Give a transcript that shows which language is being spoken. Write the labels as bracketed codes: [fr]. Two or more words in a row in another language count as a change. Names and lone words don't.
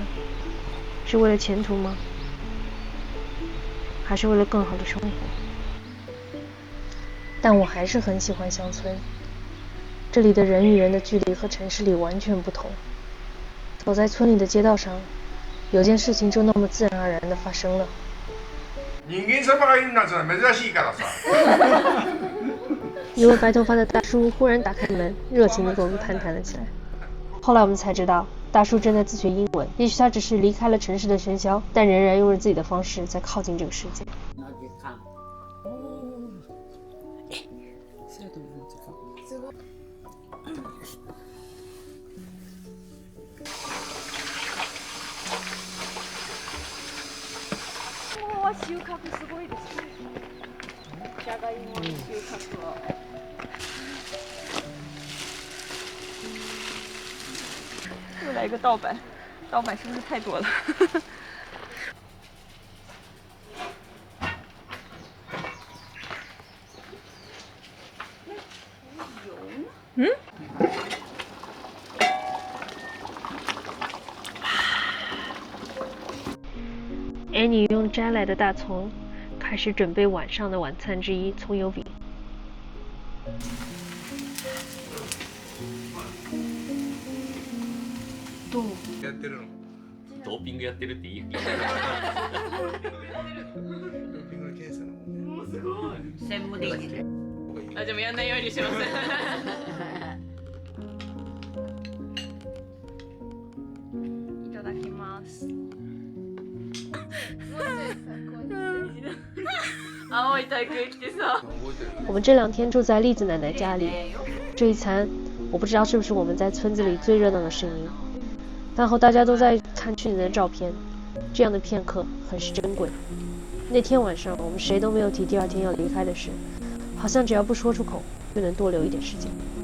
[zh] 是为了前途吗？还是为了更好的生活？但我还是很喜欢乡村，这里的人与人的距离和城市里完全不同。走在村里的街道上，有件事情就那么自然而然地发生了。 [ja] 人間様がいるなんてのは珍しいからさ。 [zh] 一位白头发的大叔忽然打开门，热情地跟我们攀谈了起来。后来我们才知道，大叔正在自学英文，也许他只是离开了城市的喧嚣，但仍然用着自己的方式在靠近这个世界。 [ja] 収穫すごいですね。じゃがいもの収穫は。 [zh] 又来一个盗版，盗版是不是太多了？嗯？安妮用摘来的大葱开始准备晚上的晚餐之一——葱油饼。 [ja] やってるの？ドーピングやってるっていい。ドーピングの検査の。もうすごい。専務できる。あ、でもやんないようにします。いただきます。青い体育着てさ。 [zh] 我们这2天住在栗子奶奶家里，这一餐我不知道是不是我们在村子里最热闹的声音。饭后大家都在看去年的照片，这样的片刻很是珍贵。那天晚上我们谁都没有提第2天要离开的事，好像只要不说出口就能多留一点时间。